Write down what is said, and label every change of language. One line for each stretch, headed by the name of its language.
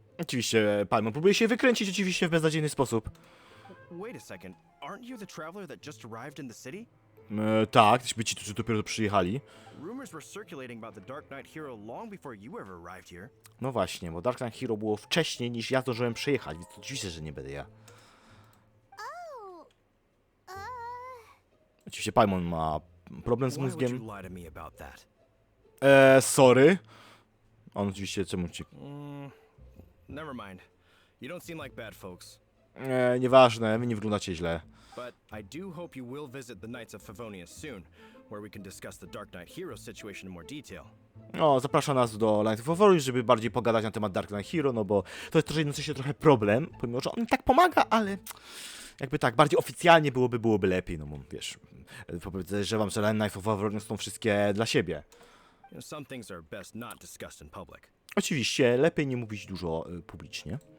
Polish: Oczywiście Paimon próbuje się wykręcić oczywiście w beznadziejny sposób.
English: Wait a second. Aren't you the traveler that just arrived in the city?
Polish: Tak, ci tu dopiero przyjechali.
English: Rumors were circulating about the Dark Knight hero long before you ever arrived here.
Polish: No właśnie, bo Darknight Hero było wcześniej niż ja zdążyłem przyjechać, więc oczywiście, że nie będę ja.
English: Oh,
Polish: Oczywiście Paimon ma problem z
English: Why would
Polish: mózgiem.
English: you lie to me about that?
Polish: Sorry. On oczywiście czemu ci...
English: Never mind. You don't seem like bad folks.
Polish: Nieważne, wy nie wyglądacie źle.
English: But I do hope you will visit the Knights of Favonius soon, where we can discuss the Dark Knight hero situation in more detail.
Polish: No, zaprasza nas do Light of Favorius, żeby bardziej pogadać na temat Dark Knight Hero, no bo to jest jednocześnie trochę problem, pomimo że on tak pomaga, ale jakby tak, bardziej oficjalnie byłoby lepiej, no bo wiesz, podejrzewam, że Light of Favorius są wszystkie dla siebie.
English: You know, some things are best not discussed in public.
Polish: Oczywiście, lepiej nie mówić dużo publicznie.